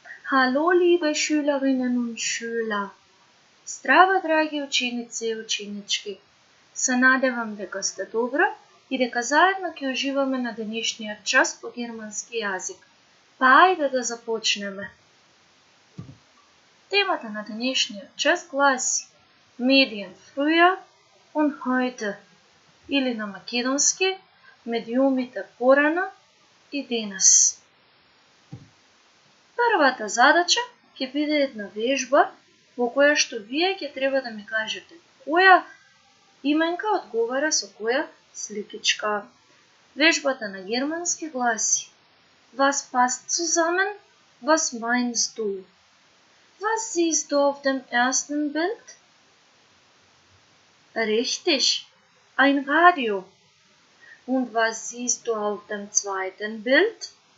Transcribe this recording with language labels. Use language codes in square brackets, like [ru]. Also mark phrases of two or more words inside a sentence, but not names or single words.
[de] Hallo, liebe Schülerinnen und Schüler! [mk] Здраво, драги ученици и ученички! Се надевам дека сте добро и дека заедно ќе уживаме на денешниот час по германски јазик. Па ајде да започнеме. Темата на денешниот час гласи [de] Medien früher und heute, [mk] или на македонски медиумите порано и денес. Првата задача ќе биде една вежба во која што вие ќе треба да ми кажете која именка одговара со која сликичка. Вежбата на германски гласи [de] Was passt zusammen? Was meinst du? Was siehst du auf dem ersten Bild? Richtig, ein Radio. Und was siehst du auf dem zweiten Bild?